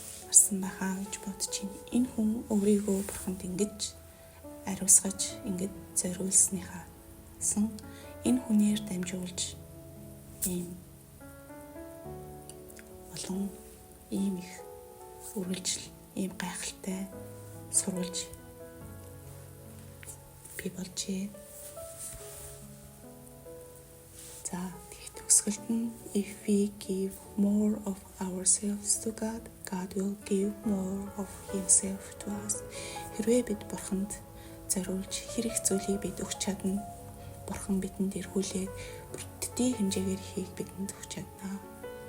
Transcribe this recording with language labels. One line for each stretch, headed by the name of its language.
Mongolian: гарсан байхаа гэж бодож байна. Энэ хүн өөрийгөө бурханд ингэж ариусгаж, ингэж зориулсныхаа энэ хүнээр дамжуулж ийм олон ийм их үргэлжил, ийм гайхалтай сурвалж бий болжээ. За тэгээд төгсгөлд нь
English: if we give more of ourselves to God, God will give more of himself to us.
Mongolian: Хэрвээ бид бурханд зориулж хэрэг зүйлийг бид өгч чадна, бурхан бидэнд эргүүлээд бүрддийн хэмжээгээр хийх бидэнд өгч чадна.